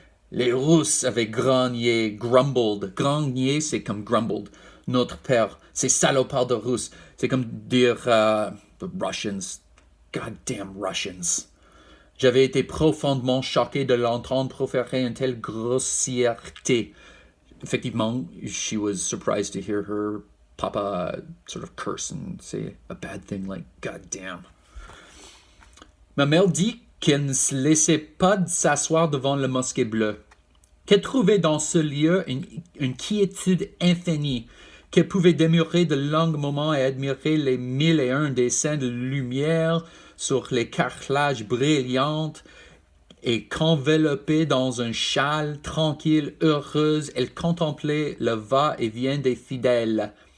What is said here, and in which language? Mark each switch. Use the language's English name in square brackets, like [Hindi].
[French] Les Russes avaient grogné, grumbled. Grogné, c'est comme grumbled. Notre père, c'est salopard de Russes. C'est comme dire [English] the Russians, goddamn Russians. [French] J'avais été profondément choqué de l'entendre proférer une telle grossièreté. [English] Effectivement, she was surprised to hear her papa sort of curse and say a bad thing like goddamn. [French] Ma mère dit qu'elle ne se laissait pas s'asseoir devant le mosquée bleue, qu'elle trouvait dans ce lieu une quiétude infinie, qu'elle pouvait demeurer de longs moments et admirer les 1001 dessins de lumière sur les carrelages brillants, et qu'enveloppée dans un châle, tranquille, heureuse, elle contemplait le va-et-vient des fidèles.